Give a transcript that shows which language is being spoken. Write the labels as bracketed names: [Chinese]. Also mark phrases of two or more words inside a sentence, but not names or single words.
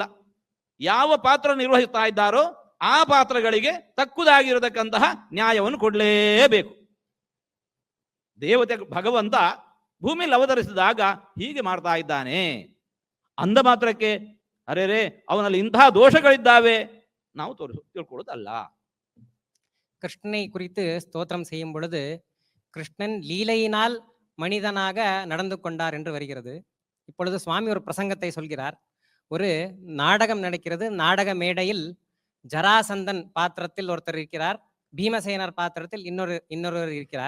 [Kannada] ಯಾವ ಪಾತ್ರ ನಿರ್ವಹಿಸ್ತಾ ಇದ್ದಾರೋ ಆ ಪಾತ್ರಗಳಿಗೆ ತಕ್ಕುದಾಗಿರತಕ್ಕಂತಹ ನ್ಯಾಯವನ್ನು ಕೊಡಲೇಬೇಕು. ದೇವತೆ ಭಗವಂತ ಭೂಮಿಯಲ್ಲಿ ಅವತರಿಸಿದಾಗ ಹೀಗೆ ಮಾಡ್ತಾ ಇದ್ದಾನೆ ಅಂದ ಮಾತ್ರಕ್ಕೆ ಅರೆ ಅವನಲ್ಲಿ ಇಂತಹ ದೋಷಗಳಿದ್ದಾವೆ ನಾವು ತಿಳ್ಕೊಳ್ಳೋದಲ್ಲ. [Tamil] கிருஷ்ணனை குறித்து ஸ்தோத்திரம் செய்யும் பொழுது கிருஷ்ணன் லீலையினால் மனிதனாக நடந்து கொண்டார் என்று வருகிறது. இப்பொழுது சுவாமி ஒரு பிரசங்கத்தை சொல்கிறார். ஒரு நாடகம் நடக்கிறது. நாடக மேடையில் ஜராசந்தன் பாத்திரத்தில் ஒருத்தர் இருக்கிறார், பீமசேனர் பாத்திரத்தில் இன்னொருவர் இருக்கிறார்.